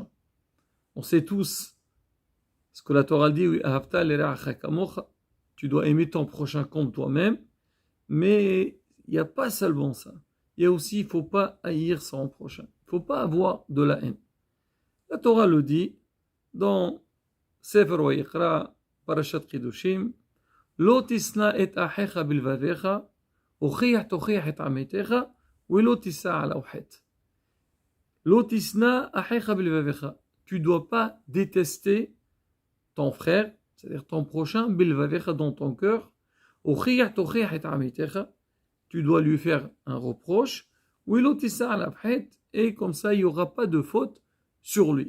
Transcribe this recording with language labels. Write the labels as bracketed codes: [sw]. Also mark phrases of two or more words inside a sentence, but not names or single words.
[fr] On sait tous ce que la Torah dit, tu dois aimer ton prochain comme toi-même, mais il n'y a pas seulement ça. Il y a aussi, il ne faut pas haïr son prochain. Il ne faut pas avoir de la haine. La Torah le dit dans Sefer Vayikra, Parashat Chidushim, [he] לא תשנא את אחיך בלבבך הוכח תוכיח את עמיתך ולא תשא עליו חטא. לא תשנא אחיך בלבבך. [fr] Tu ne dois pas détester ton frère, c'est-à-dire ton prochain, bilvavecha dans ton cœur, [he] הוכח תוכיח את עמיתך. [fr] Tu dois lui faire un reproche, [he] ולא תשא עליו חטא, [fr] et comme ça il n'y aura pas de faute sur lui.